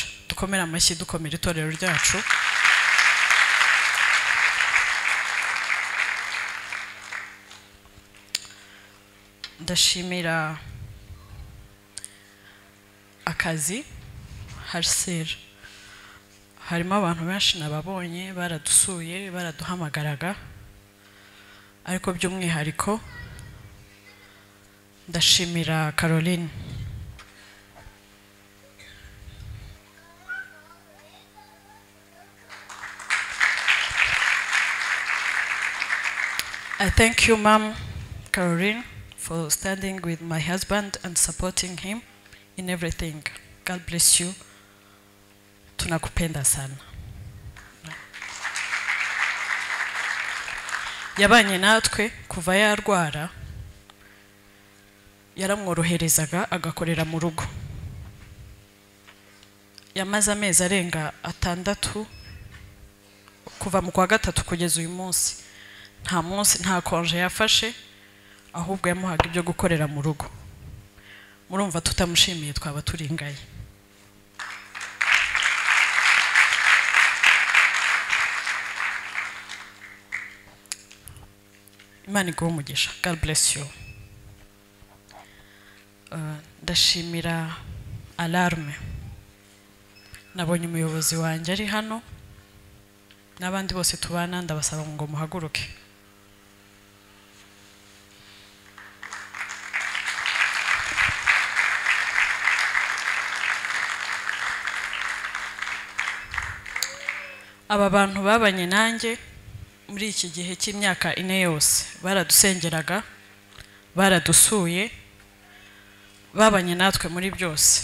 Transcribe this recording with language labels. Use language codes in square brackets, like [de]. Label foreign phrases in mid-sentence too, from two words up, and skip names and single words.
[rw] Dukomere amashyi, dukomere itorero ryacu. Ndashimira akazi Harsel, harimo abantu benshi nababonye baradusuye, baraduhamagaraga, ariko by'umwihariko ndashimira Caroline. [en] I thank you, Mom Caroline, for standing with my husband and supporting him in everything. God bless you. [sw] Tunakupenda sana. [rw] Yabanye natwe kuva yarwara, yaramworoherezaga agakorera mu rugo. Yamaze amezi arenga 6 kuva mu kwa 3 kugeza uyu munsi. Nta konje yafashe, ahubwo yamuhaga ibyo gukorera mu rugo. Murumva tutamushimiye twaba turingaye. Imana iguhe umugisha. [en] God bless you. [rw] Ndashimira Alarme. Nabonye umuyobozi wanjye ari hano, n'abandi bose tubana, ndabasaba ngo muhaguruke. Aba bantu babanye nanjye muri iki gihe cy'imyaka 4 yose, baradusengeraga, baradusuye, babanye natwe muri byose.